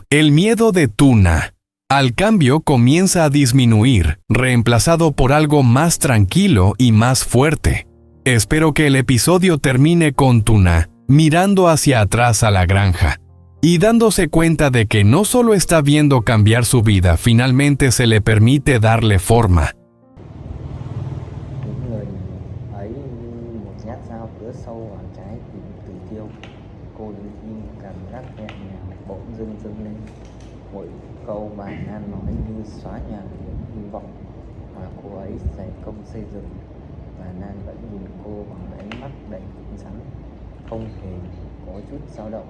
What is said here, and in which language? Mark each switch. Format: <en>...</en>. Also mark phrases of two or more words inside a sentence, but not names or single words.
<es>El miedo de Tuna al cambio comienza a disminuir, reemplazado por algo más tranquilo y más fuerte. Espero que el episodio termine con Tuna mirando hacia atrás a la granja y dándose cuenta de que no solo está viendo cambiar su vida, finalmente se le permite darle forma.</es> <vi>Câu bài Nan nói như xóa nhòa những hy vọng mà cô ấy dày công xây dựng, và Nan vẫn nhìn cô bằng ánh mắt đầy cứng rắn, không hề có chút dao động.</vi>